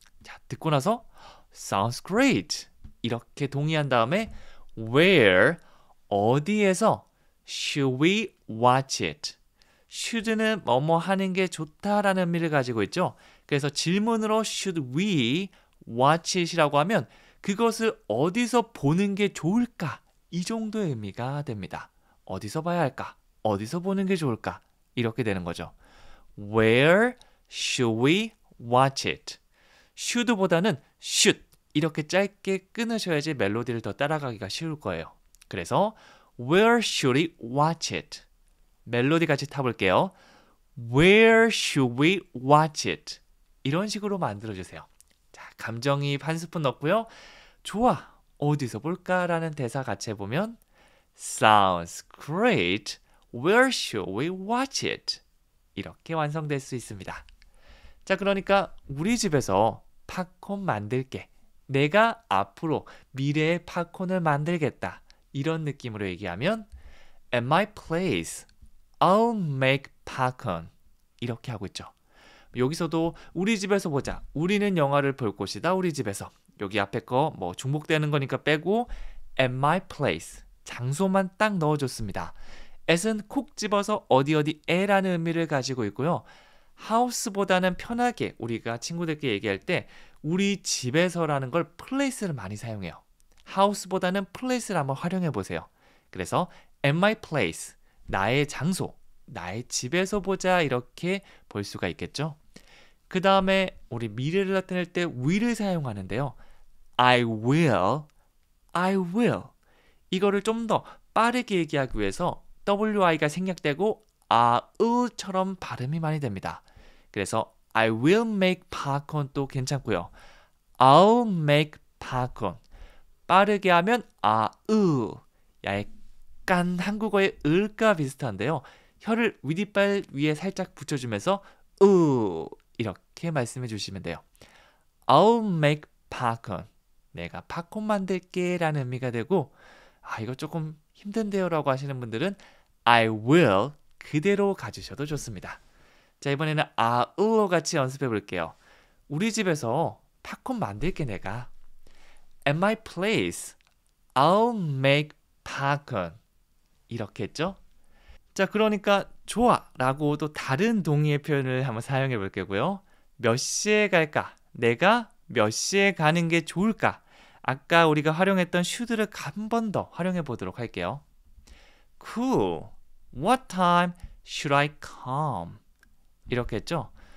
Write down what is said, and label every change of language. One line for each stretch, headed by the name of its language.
Korean: 자, 듣고 나서
English: sounds great
Korean: 이렇게 동의한 다음에 where 어디에서
English: should we watch it?
Korean: should는 뭐뭐 하는 게 좋다라는 의미를 가지고 있죠. 그래서 질문으로
English: should we watch it
Korean: 이라고 하면 그것을 어디서 보는 게 좋을까? 이 정도의 의미가 됩니다. 어디서 봐야 할까? 어디서 보는 게 좋을까? 이렇게 되는 거죠.
English: Where should we watch it?
Korean: should보다는 should 이렇게 짧게 끊으셔야지 멜로디를 더 따라가기가 쉬울 거예요. 그래서
English: Where should we watch it?
Korean: 멜로디 같이 타볼게요.
English: Where should we watch it?
Korean: 이런 식으로 만들어주세요. 자, 감정이입 한 스푼 넣고요. 좋아, 어디서 볼까라는 대사 같이 해보면
English: Sounds great. Where should we watch it?
Korean: 이렇게 완성될 수 있습니다. 자, 그러니까 우리 집에서 팝콘 만들게. 내가 앞으로 미래의 팝콘을 만들겠다. 이런 느낌으로 얘기하면
English: At my place, I'll make popcorn.
Korean: 이렇게 하고 있죠. 여기서도 우리 집에서 보자. 우리는 영화를 볼 곳이다. 우리 집에서. 여기 앞에 거 뭐 중복되는 거니까 빼고
English: at my place.
Korean: 장소만 딱 넣어줬습니다. at은 콕 집어서 어디에라는 의미를 가지고 있고요. house보다는 편하게 우리가 친구들끼리 얘기할 때 우리 집에서라는 걸 place를 많이 사용해요. house보다는 place를 한번 활용해 보세요. 그래서
English: at my place,
Korean: 나의 장소, 나의 집에서 보자 이렇게 볼 수가 있겠죠. 그 다음에 우리 미래를 나타낼 때 will을 사용하는데요.
English: I will I will.
Korean: 이거를 좀 더 빠르게 얘기하기 위해서 WI가 생략되고 아으처럼 발음이 많이 됩니다. 그래서
English: I will make popcorn
Korean: 도 괜찮고요.
English: I'll make popcorn.
Korean: 빠르게 하면 아으. 약간 한국어의 을과 비슷한데요. 혀를 윗이빨 위에 살짝 붙여주면서 이렇게 말씀해 주시면 돼요.
English: I'll make popcorn.
Korean: 내가 팝콘 만들게 라는 의미가 되고 이거 조금 힘든데요 라고 하시는 분들은
English: I will
Korean: 그대로 가주셔도 좋습니다. 자, 이번에는 아으로 같이 연습해 볼게요. 우리 집에서 팝콘 만들게 내가.
English: At my place, I'll make popcorn.
Korean: 이렇게 했죠? 자, 그러니까 좋아 라고 또 다른 동의의 표현을 한번 사용해 볼 거고요. 몇 시에 갈까? 내가 몇 시에 가는 게 좋을까? 아까 우리가 활용했던 should를 한 번 더 활용해 보도록 할게요.
English: Cool. What time should I come?
Korean: 이렇게 했죠?